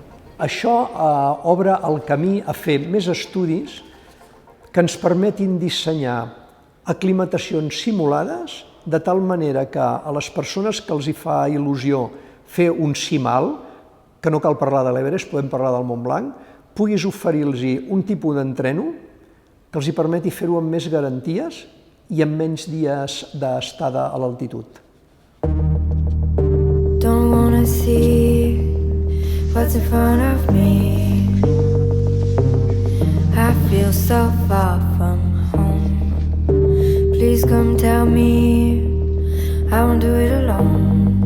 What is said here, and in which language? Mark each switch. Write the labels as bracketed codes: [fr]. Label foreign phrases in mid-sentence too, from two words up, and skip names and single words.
[ca] Això obre el camí a fer més estudis que ens permetin dissenyar aclimatacions simulades de tal manera que a les persones que els hi fa il·lusió fer un cim alt, que no cal parlar de l'Everest, podem parlar del Mont Blanc, puguis oferir-los un tipus d'entreno que els hi permeti fer-ho amb més garanties i amb menys dies d'estada a l'altitud. [en] Don't wanna see what's in front of me. I feel so far from home. Please come tell me I won't do it alone.